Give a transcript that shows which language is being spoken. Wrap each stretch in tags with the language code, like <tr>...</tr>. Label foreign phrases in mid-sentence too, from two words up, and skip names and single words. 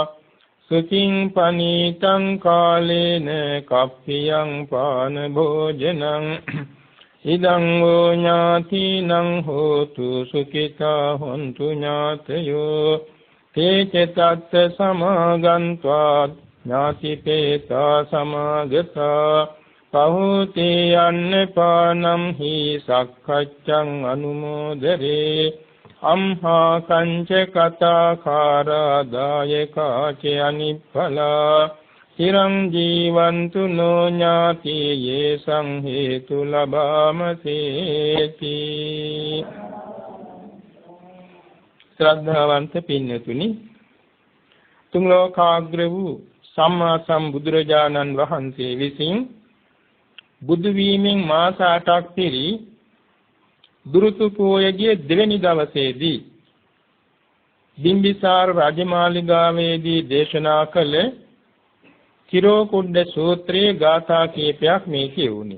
<pi>සුඛින් පනීතං කාලේන කප්පියං පාන භෝජනං ඉදං වූ ඥාතිනං හෝතු සුඛිතා හොන්තු ඥාතයෝ තේච තත්ත සමාගන්්වා ඥාතිපේතා සමාගතා පහූති අන්නපානම් හි සක්ඛච්ඡං අනුමෝදරේ අම්හා කංච කතාකාරාදායකා ච අනිප්ඵලා චිරං ජීවන්තු නෝ ඥාති යේ සංහේතු ලබාමසේති.</pi> <si>ශ්‍රද්ධාවන්ත පින්වතුනි, තුන් ලෝකාග්‍ර වූ සම්මා සම්බුදුරජාණන් වහන්සේ විසින් බුදු වීමෙන් මාස 8ක් පිරි දුරුතු පෝයගේ දෙවැනි දවසේදී බිම්බිසාර රජමාලිගාවේදී දේශනා කළ තිරෝකුඩ්ඩ සූත්‍රයේ ගාථා කීපයක් මේ කියුණි.</si>